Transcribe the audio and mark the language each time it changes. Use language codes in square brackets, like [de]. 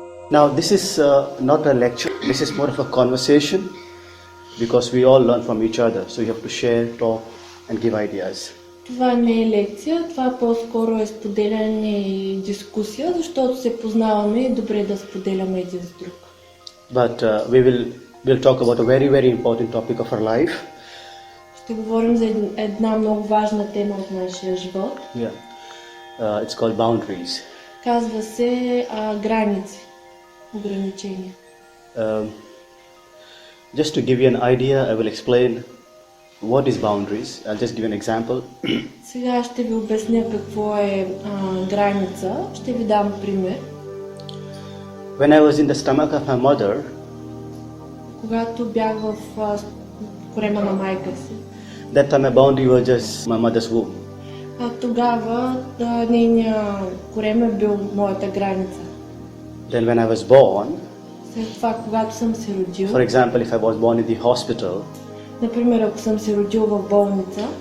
[en] Now, this is not a lecture, this is more of a conversation because we all learn from each other. So you have to share, talk, and give ideas. [bg] Това не е лекция, това по-скоро е споделяне и дискусия, защото се познаваме и добре е да споделяме един с друг. [en] But we'll talk about a very, very important topic of our life. [bg] Ще говорим за една много важна тема от нашия живот. [en] Yeah. It's called boundaries. [bg] Казва се граници, ограничения. [en] Just to give you an idea, I will explain what is boundaries. I'll just give you an example. [bg] Сега ще ви обясня какво е граница. Ще ви дам пример. [en] When I was in the stomach of my mother, [bg] когато бях в корема на майка си, [en] that time my boundary was just my mother's womb. [bg] Тогава нейният корем е бил моята граница. [en] Then when I was born, [bg] След това, когато съм се родил, [en] for example, if I was born in the hospital, [bg] например, ако съм се родил в болница,